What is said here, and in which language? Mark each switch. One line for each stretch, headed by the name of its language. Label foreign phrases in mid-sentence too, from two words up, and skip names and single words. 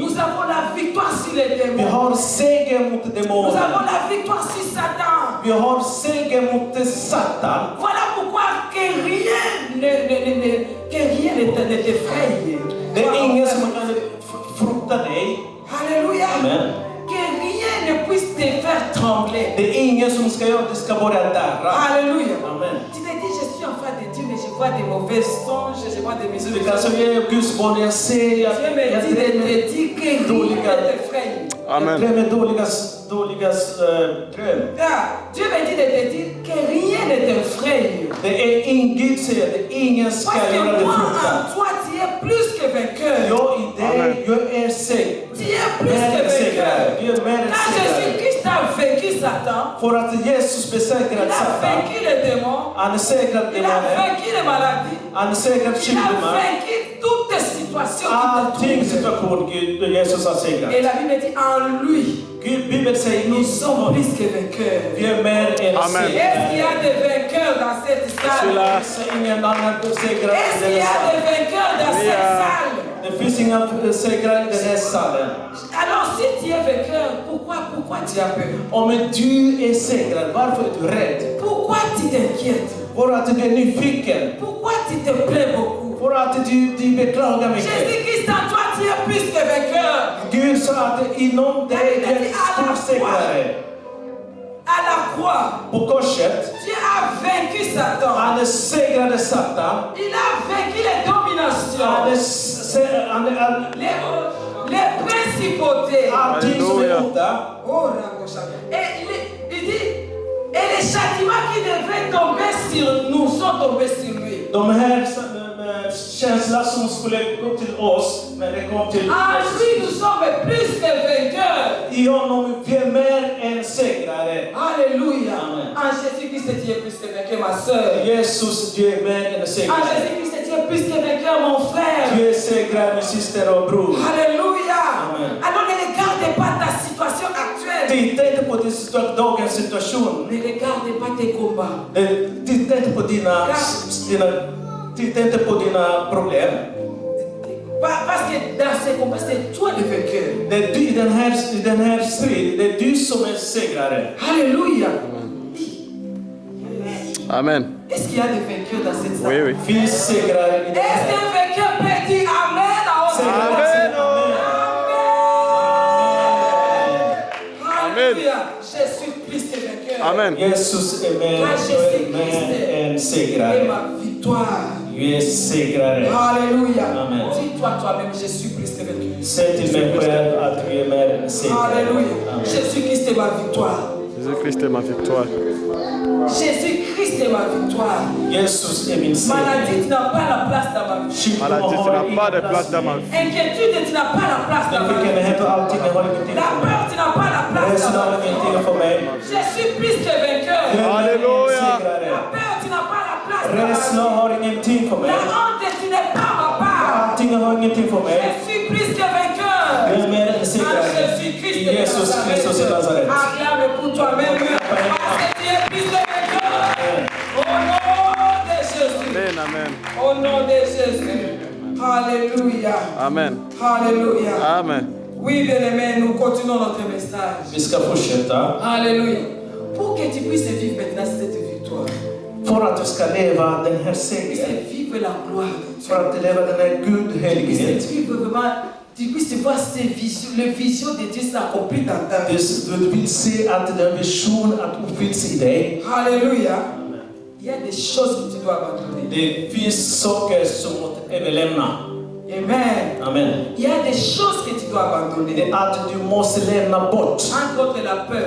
French: Nous avons la victoire sur les
Swedish: Vi
French: démons.
Swedish: har seger mot
French: Nous avons
Swedish: demoner.
French: la victoire sur Satan.
Swedish: Vi har seger mot Satan.
French: Voilà pourquoi que rien ne t'effraie.
Swedish: Det är ingen som kan frukta dig.
French: Alléluia. Amen. Que rien ne puisse te faire trembler.
Swedish: Det är ingen som ska göra att det ska börja darra.
French: Alléluia. Amen. Tu te dis, je suis enfant de Dieu, mais je vois des mauvais songes, je vois des
Swedish: Så
French: musiques.
Swedish: vi kan som är Guds barn, jag ser, jag
French: Dieu me dit de te dire que rien ne t'effraie. Amen.
Swedish: drömmer dåliga dröm.
French: Ah, Dieu me dit de te dire que rien ne t'effraie.
Swedish: Det är Gud säger att ingen ska
French: Parce
Swedish: göra
French: que
Swedish: dig
French: moi,
Swedish: fruktan.
French: en toi, tu es plus que vainqueur.
Swedish: Jag i dig, jag är säker.
French: Tu es plus que vainqueur.
Swedish: Du är mer än
French: Quand
Swedish: segrare.
French: Jésus-Christ a vaincu Satan,
Swedish: För att Jesus
French: il
Swedish: besegrat
French: a
Swedish: Satan.
French: vaincu les démons,
Swedish: Han är säkrat
French: il a
Swedish: demoner.
French: vaincu les maladies,
Swedish: Han är säkrat
French: il a
Swedish: sjukdomar.
French: vaincu toutes les situations qui
Swedish: Allting
French: te trouvent.
Swedish: situation Gud, Jesus har segrat.
French: Et la Bible dit en lui,
Swedish: Gud, Bibeln säger
French: nous sommes plus que vainqueurs.
Swedish: vi är mer än Amen.
French: Est-ce qu'il y
Swedish: segrare.
French: a des vainqueurs dans cette Je suis salle? là.
Swedish: Så ingen annan segrar i
French: Est-ce qu'il
Swedish: den
French: y
Swedish: här
French: a des
Swedish: salen.
French: vainqueurs dans cette salle?
Swedish: Det finns inga segrar i den här salen.
French: Alors si tu es vainqueur, pourquoi tu as peur?
Swedish: Om du är segrad, varför är du rädd?
French: Pourquoi tu t'inquiètes?
Swedish: För att du är nyfiken.
French: Pourquoi tu te plains beaucoup?
Swedish: För att du beklagar mycket.
French: Jésus-Christ en toi, tu es plus que vainqueur.
Swedish: Gud sa att inom dig är en stor segrare.
French: À la croix,
Swedish: På korset,
French: Dieu a vaincu Satan.
Swedish: han segrade Satan.
French: Il a vaincu les dominations, les principautés.
Swedish: Allting som är onda. Oh, Rangosha.
French: Et il dit, et les châtiments qui devaient tomber sur nous sont tombés sur lui.
Swedish: De här känslorna som skulle gå till oss, men det kom till
French: En
Swedish: oss.
French: lui, nous sommes plus que vainqueurs.
Swedish: I honom vi är mer än segrare.
French: Alléluia. Amen. En Jésus-Christ, tu es plus que vainqueur, ma soeur.
Swedish: Jesus, du är mer än
French: En
Swedish: segrare.
French: Jésus-Christ, tu es plus que vainqueur, mon frère.
Swedish: Du är segrare, min syster och bror.
French: Alléluia. Amen. Alors ne regarde pas ta situation actuelle.
Swedish: Titta inte på din dagens situation.
French: Ne regarde pas tes combats.
Swedish: Titta inte på dina problem.
French: Parce que dans ces combats, c'est toi le vainqueur.
Swedish: Det är du, i den här strid, det är du som är segrare.
French: Alléluia. Amen. Est-ce qu'il y a des vainqueurs dans cette salle? Oui, oui.
Swedish: Finns segrare i den
French: Est-ce
Swedish: här.
French: qu'un vainqueur peut dire Amen à haute voix? Amen. Alléluia. Je suis plus que vainqueur. Amen.
Swedish: Jesus är mer än
French: Et
Swedish: segrare.
French: ma victoire.
Swedish: Du är segrare.
French: Alléluia. Amen. Dis-toi toi-même, je suis plus que vainqueur.
Swedish: Säg till mig själv att du är mer än segrare.
French: Alléluia. Amen. Jésus-Christ est ma victoire. Jésus-Christ est ma victoire. Jésus-Christ est ma victoire.
Swedish: Jesus är min seger.
French: Maladie, tu n'as pas la place dans ma vie. Maladie, tu n'as pas de place dans ma vie. Inquiétude, tu n'as pas la place dans ma vie.
Swedish: Nyfikenhet och allting har ingenting
French: La
Swedish: för mig.
French: peur, tu n'as pas la place
Swedish: Rädslan
French: dans
Swedish: har
French: ma vie.
Swedish: ingenting för mig.
French: Je suis plus que vainqueur.
Swedish: Du är mer än
French: Halleluja.
Swedish: segrare.
French: La peur, tu n'as pas la place dans ma
Swedish: Rädslan
French: vie.
Swedish: har ingenting för mig.
French: La honte, tu n'es pas ma part.
Swedish: Allting har ingenting för
French: Je
Swedish: mig.
French: suis plus que vainqueur.
Swedish: Du är mer än
French: En
Swedish: segrare.
French: Jésus-Christ
Swedish: I
French: de
Swedish: Jesus
French: Nazareth.
Swedish: Kristus i Nazaret.
French: Acclame pour toi-même. Parce que tu es plus que Amen. Au nom de Jésus. Alléluia. Amen. Alléluia. Amen. Oui, bien-aimés, nous continuons notre message.
Swedish: Vi ska fortsätta.
French: Alléluia. Pour que tu puisses vivre maintenant cette victoire.
Swedish: För att du ska leva den här
French: Tu
Swedish: segern.
French: puisses vivre la gloire de Dieu.
Swedish: För att leva den här
French: Tu puisses
Swedish: gudhelighet.
French: vivre vraiment, tu puisses voir ces visions, les visions de Dieu s'accomplir dans ta vie.
Swedish: Du vill se att den vision att uppfylls i dig.
French: Alléluia. Il y a des choses que tu dois abandonner. Det finns saker som måste överlämna. Amen. Amen. Il y a des choses que tu dois
Swedish: Det
French: abandonner.
Swedish: är att du måste lämna bort
French: Entre autres la peur.